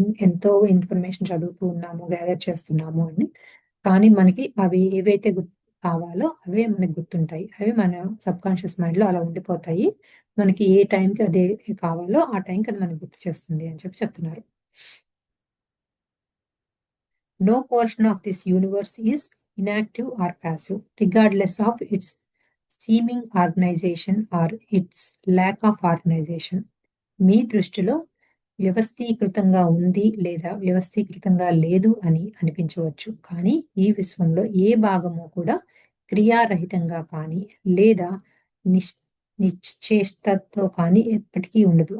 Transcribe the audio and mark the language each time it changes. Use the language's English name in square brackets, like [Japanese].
[Telugu] ఎంతో ఇన్ఫర్మేషన్ చదువుతూ ఉన్నాము, గ్యాదర్ చేస్తున్నాము అని. కానీ మనకి అవి ఏవైతే కావాలో అవే మనకు గుర్తుంటాయి. అవి మన సబ్‌కాన్షియస్ మైండ్‌లో అలా ఉండిపోతాయి. మనకి ఏ టైంకి అదే కావాలో ఆ టైంకి అది మనకు గుర్తు చేస్తుంది అని చెప్తున్నారు. [English] No portion of this universe is inactive or passive, regardless of its seeming organization or its lack of organization. [Telugu] మీ దృష్టిలో వ్యవస్థీకృతంగా ఉంది లేదా వ్యవస్థీకృతంగా లేదు అని అనిపించవచ్చు. కానీ ఈ విశ్వంలో ఏ భాగము కూడా క్రియారహితంగా కానీ లేదా నిష్ నిశ్చేష్టతో కానీ ఎప్పటికీ ఉండదు.